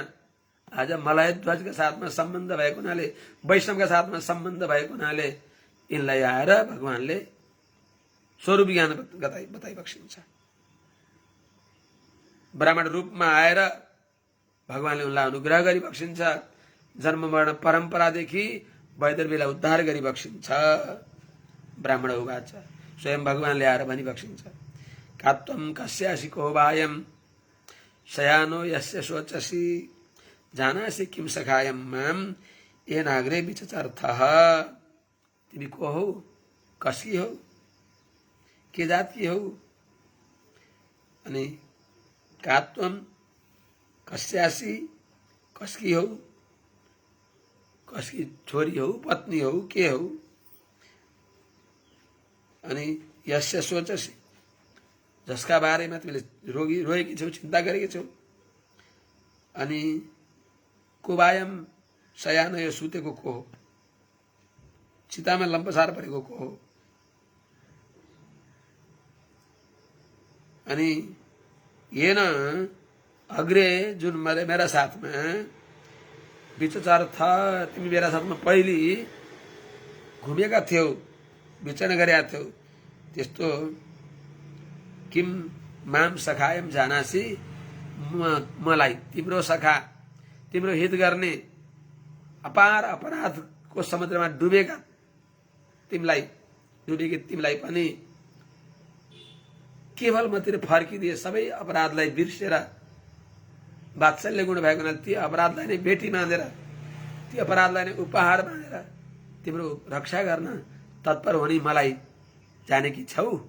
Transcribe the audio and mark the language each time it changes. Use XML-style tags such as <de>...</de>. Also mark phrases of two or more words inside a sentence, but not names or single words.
<ne>आज मलय ध्वजका साथमा सम्बन्ध भएको हुनाले, वैष्णवका साथमा सम्बन्ध भएको हुनाले यिनलाई आएर भगवानले स्वरूप ज्ञान बताइबक्सिन्छ। ब्राह्मण रूपमा आएर भगवानले उनलाई अनुग्रह गरिबक्सिन्छ। जन्म मरण परम्परादेखि वैदर्भीलाई उद्धार गरिबक्सिन्छ।</ne> <sa>ब्राह्मण उवाच,</sa> <ne>स्वयं भगवानले आएर भनिबक्सिन्छ,</ne> <sa>कात्वम कस्यासि कोबायम शयानो यस्य शोचसि जानासि किम सखायम माम येनाग्रे विचचर्थः।</sa> <ne>तिमी को हौ, कसकी हौ, के जातकी हौ? अनि</ne> <sa>कात्वम कस्यासि,</sa> <ne>कसकी हौ, कसकी छोरी हौ, पत्नी हौ, के हौ? अनि</ne> <sa>यस्य सोचसि,</sa> <ne>जसका बारेमा तिमीले रोएकी छौ, चिन्ता गरेकी छौ। अनि</ne> <sa>कुबायम शयान,</sa> <ne>यो सुतेको को हो, चितामा लम्पसार परेको को हो?</ne> <sa>अनि येन अग्रे,</sa> <ne>जुन मेरा साथमा विचचार था, तिमी मेरा साथमा पहिले घुमेका थियौ, विचरण गरेका थियौ, त्यस्तो</ne> <sa>किम माम सखायम जानासी,</sa> <ne>मलाई तिम्रो सखा, तिम्रो हित गर्ने अपार अपराधको समुद्रमा डुबेकी तिमीलाई पनि केवल मतिर फर्किदिए, सबै अपराधलाई बिर्सेर वात्सल्य गुण भएको हुनाले ती अपराधलाई नै बेटी मानेर, ती अपराधलाई नै उपहार मानेर तिम्रो रक्षा गर्न तत्पर हुने मलाई जानेकी छौ।</ne>